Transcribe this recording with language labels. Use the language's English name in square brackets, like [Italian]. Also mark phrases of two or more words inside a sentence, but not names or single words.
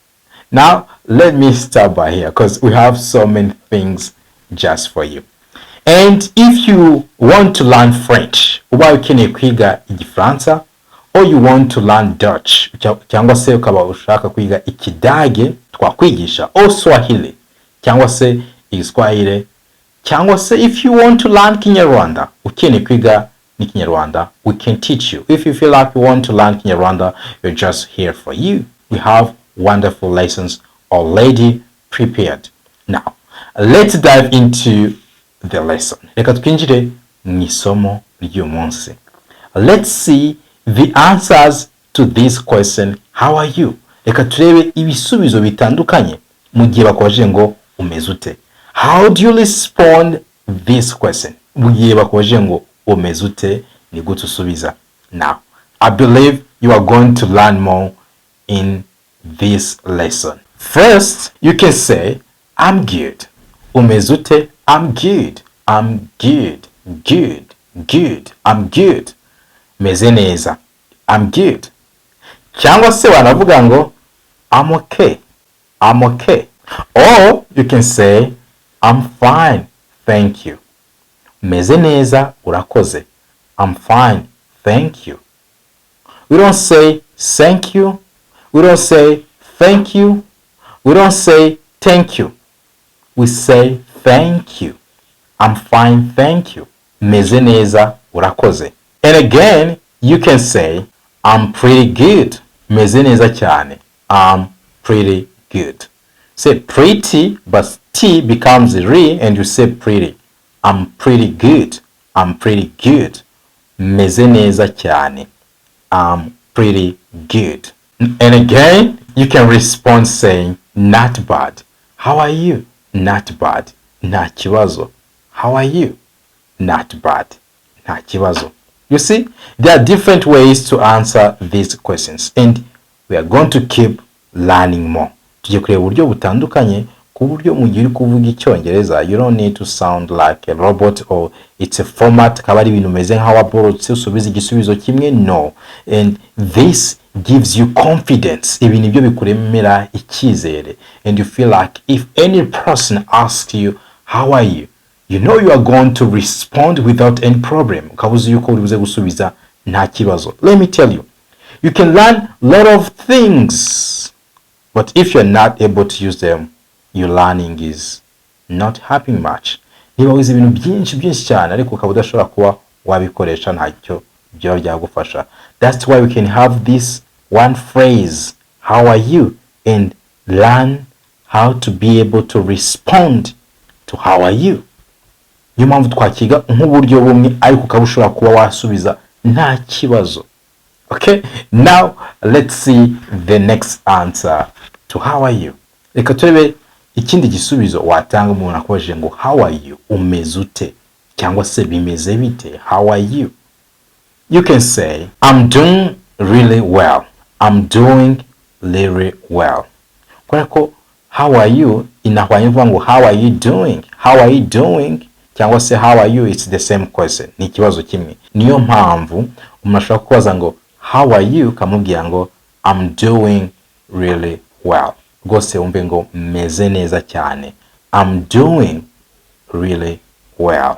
[English] Now, let me start by here because we have so many things just for you. And if you want to learn French, [Kinyarwanda] ubaye ukeneye kwiga Igifaransa, [English] or you want to learn Dutch, [Kinyarwanda] cyangwa se ukaba ushaka kwiga Ikidage twakwigisha, [English] or Swahili, [Kinyarwanda] cyangwa se Igiswahili, cyangwa se [English] if you want to learn Kinyarwanda, [Kinyarwanda] ukeneye kwiga ni Kinyarwanda, [English] we can teach you. If you feel like you want to learn Kinyarwanda, we're just here for you. We have wonderful lessons already prepared. Now, let's dive into the lesson. [Kinyarwanda] Reka twinjire mu isomo ry'uyu munsi. [English] Let's see the answers to this question, how are you? [Kinyarwanda] Reka turebe ibisubizo bitandukanye mu gihe bakubajije ngo umeze ute. [English] How do you respond this question? [Kinyarwanda] Mu gihe bakubajije ngo umeze ute, ni gute usubiza. [English] Now, I believe you are going to learn more in this lesson. First, you can say, I'm good. [Kinyarwanda] Umeze ute? [English] I'm good. I'm good. Good. Good. I'm good. [Kinyarwanda] Meze neza. [English] I'm good. [Kinyarwanda] Cyangwa se wanavuga ngo [English] I'm okay. I'm okay. Or you can say I'm fine. Thank you. [Kinyarwanda] Meze neza, urakoze. [English] I'm fine. Thank you. We don't say thank you. We don't say thank you. We don't say thank you. We say thank you. I'm fine, thank you. [Kinyarwanda] Meze neza, urakoze. [English] And again, you can say I'm pretty good. [Kinyarwanda] Meze neza cyane. [English] I'm pretty good. Say pretty, but T becomes re and you say pretty. I'm pretty good. I'm pretty good. [Kinyarwanda] Meze neza cyane. [English] I'm pretty good. And again, you can respond saying not bad. How are you? Not bad. [Kinyarwanda] Nta kibazo. [English] How are you? Not bad. [Kinyarwanda] Nta kibazo. [English] You see, there are different ways to answer these questions and we are going to keep learning more. [Kinyarwanda] Tugiye kureba uburyo butandukanye ku buryo mu gihe uri kuvuga Icyongereza, [English] you don't need to sound like a robot or it's a format [Kinyarwanda] kaba ari ibintu meze nka waborotse usubiza igisubizo kimwe. [English] No. And this gives you confidence. [Kinyarwanda] Ibi nibyo bikuremera icyizere [English] and you feel like if any person asks you how are you, you know you are going to respond without any problem. [Kinyarwanda] Ukabuze yuko uribuze gusubiza nta kibazo. [English] Let me tell you, you can learn a lot of things, but if you're not able to use them, your learning is not happening much. [Kinyarwanda] Niba wize ibintu byinshi cyane ariko ukaba udashobora kuba wabikoresha ntacyo byaba byagufasha. [English] That's why we can have this one phrase, how are you, and learn how to be able to respond to how are you. [Kinyarwanda] Niyo mpamvu twakiga nk'uburyo bumwe ariko ukaba ushobora kuba wasubiza nta kibazo. [English] Okay, now let's see the next answer to how are you. [Kinyarwanda] Reka turebe ikindi gisubizo watanga umuntu akubajije ngo [English] how are you, [Kinyarwanda] umeze ute, cyangwa se bimeze bite, [English] how are you. You can say I'm doing really well. I'm doing really well. [Kinyarwanda] Kwa ko [English] how are you [Kinyarwanda] inahwanye kuvuga ngo [English] how are you doing, how are you doing, [Kinyarwanda] cyangwa se [English] how are you, it's the same question, [Kinyarwanda] ni ikibazo kimwe. Niyo mpamvu umuntu ashobora kubaza ngo [English] how are you, [Kinyarwanda] kamubwira ngo [English] I'm doing really well. [Kinyarwanda] Rwose wumve ngo meze neza cyane. [English] I'm doing really well.